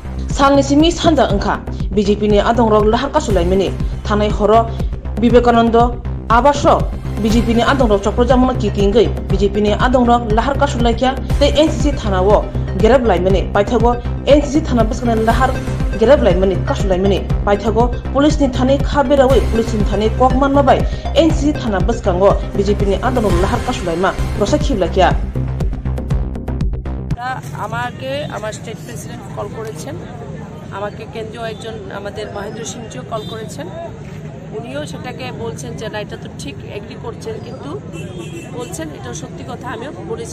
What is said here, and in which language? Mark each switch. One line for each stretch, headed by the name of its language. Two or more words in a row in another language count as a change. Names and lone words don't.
Kok Borok: Salni simi sanja angka BJP ni adong rok lahar kasulai meni thanai horo Vivekananda Abasho BJP ni adong rok chokro jamona kikingai BJP ni adong rok lahar kasulai kya te NCC thanawo gerab lai meni paithago NCC thana baskana lahar gerab lai meni kasulai meni paithago police ni thani khaberawi police ni thani kokman mabai NCC thana baskango BJP ni adong rok lahar kasulai ma prosekhibla kya
Bangla: আমাকে আমার
English: state president
Bangla: কল করেছেন আমাকে কেন্দ্রীয় একজন আমাদের মহেন্দ্র সিংজিও কল করেছেন উনিও সেটাকে বলছেন যে না এটা তো ঠিক এগ্রি করছেন কিন্তু বলছেন এটা সত্যি কথা আমিও বলেছি